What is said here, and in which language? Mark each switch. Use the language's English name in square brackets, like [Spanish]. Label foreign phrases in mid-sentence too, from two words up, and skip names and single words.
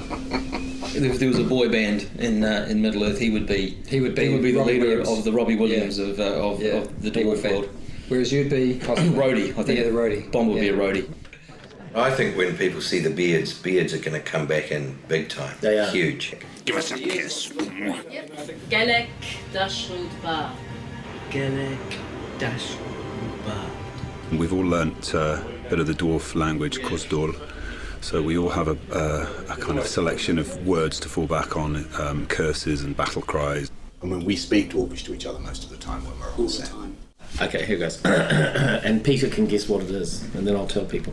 [English] If there was a boy band in Middle Earth, he would be the leader of the Robbie Williams of the dwarf world. Whereas you'd be roadie, I think. Yeah, the roadie. Bond would be a roadie. I think when people see the beards are going to come back in big time. They are. Huge. Give us a kiss. Gelek dashud ba. Gelek dashud ba. We've all learnt a bit of the dwarf language, Kosdor, so we all have a kind of selection of words to fall back on, curses and battle cries. And when we speak Dwarvish to each other most of the time when we're all set. Okay, here goes. And Peter can guess what it is, and then I'll tell people.